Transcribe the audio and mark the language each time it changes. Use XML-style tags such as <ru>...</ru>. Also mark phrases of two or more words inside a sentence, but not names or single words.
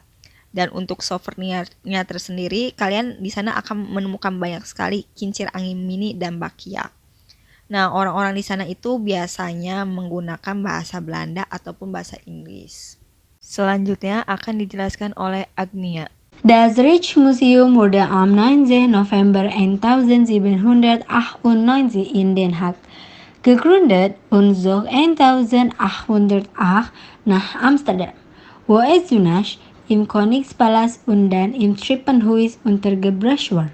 <id>Dan untuk souvenirnya tersendiri, kalian di sana akan menemukan banyak sekali kincir angin mini dan bakpia. Nah, orang-orang di sana itu biasanya menggunakan bahasa Belanda ataupun bahasa Inggris. Selanjutnya akan dijelaskan oleh Agnia.</id> <de>Das Rijksmuseum wurde am 9. November 1798 in Den Haag gegründet und zog 1808 nach Amsterdam, wo es zunächst im Königspalast und dann im Treppenhaus untergebracht war.</de>